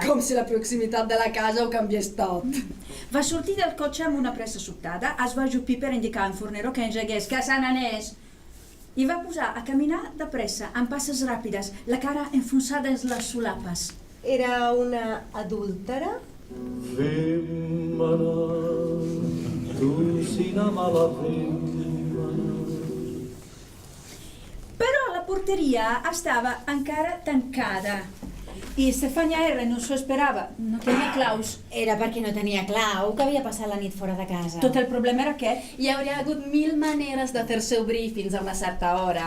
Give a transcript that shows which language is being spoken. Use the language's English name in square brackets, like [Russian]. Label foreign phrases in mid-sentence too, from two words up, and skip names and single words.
[Catalan] Com si la proximitat de la casa ho canviés tot. Va sortir del cotxe amb una pressa sobtada, es va ajupir per indicar a en Fornero que engegués, que se n'anés. I va posar a caminar de pressa, amb passes ràpides, la cara enfonsada en les solapes. Era una adúltera? [Italian] Femmina, tu sei una mala femmina. [Catalan] Però la porteria estava encara tancada. I Stefania R no s'ho esperava, no tenia claus. Era perquè no tenia clau, que havia passat la nit fora de casa. Tot el problema era aquest. Hi hauria hagut 1000 maneres de fer-se obrir fins a una certa hora.